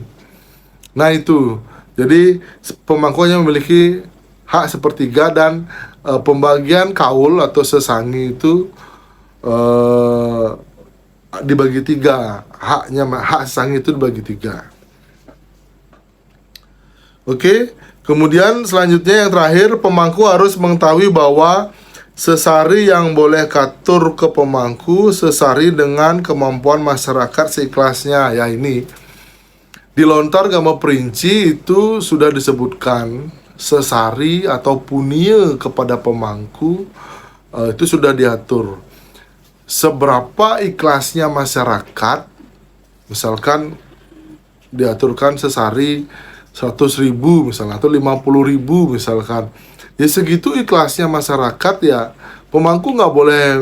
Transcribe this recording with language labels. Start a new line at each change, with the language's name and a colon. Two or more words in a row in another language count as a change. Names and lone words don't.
Indonesian: Nah itu, jadi pemangku hanya memiliki hak sepertiga, dan pembagian kaul atau sesangi itu dibagi 3. Hak sesangi itu dibagi 3. Oke, kemudian selanjutnya yang terakhir, pemangku harus mengetahui bahwa sesari yang boleh katur ke pemangku sesari dengan kemampuan masyarakat seikhlasnya. Ya, ini di lontar Gama Perinci itu sudah disebutkan sesari atau punia kepada pemangku, itu sudah diatur. Seberapa ikhlasnya masyarakat, misalkan diaturkan sesari 100.000 misalnya, atau 50.000 misalkan, ya segitu ikhlasnya masyarakat, ya pemangku nggak boleh